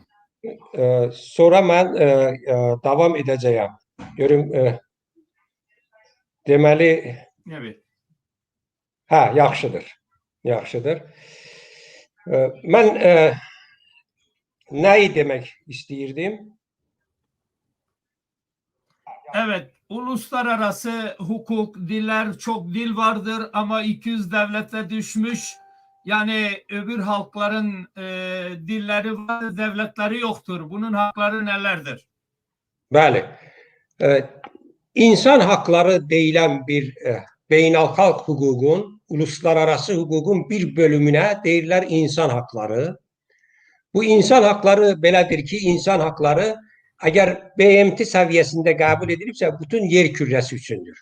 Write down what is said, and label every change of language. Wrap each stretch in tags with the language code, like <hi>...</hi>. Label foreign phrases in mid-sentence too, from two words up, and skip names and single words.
<az>Sonra mən davam edəcəyəm. Görüm deməli evet. Yaxşıdır. Mən nəyi demək istəyirdim?</az> <tr>Evet, uluslararası hukuk, diller, çok dil vardır ama 200 devlete düşmüş. Yani öbür halkların dilleri var, devletleri yoktur. Bunun hakları nelerdir?</tr> <az>Bəli.</az> <tr>İnsan hakları</tr> <az>deyilən bir beynəlxalq hüququn, uluslararası hüququn bir bölümünə deyirlər</az> <tr>insan hakları.</tr> <az>Bu</az> <tr>insan hakları</tr> <az>belədir ki,</az> <tr>insan hakları</tr> <az>əgər BMT səviyyəsində qəbul edilibsə, bütün yer kürrəsi üçündür.</az>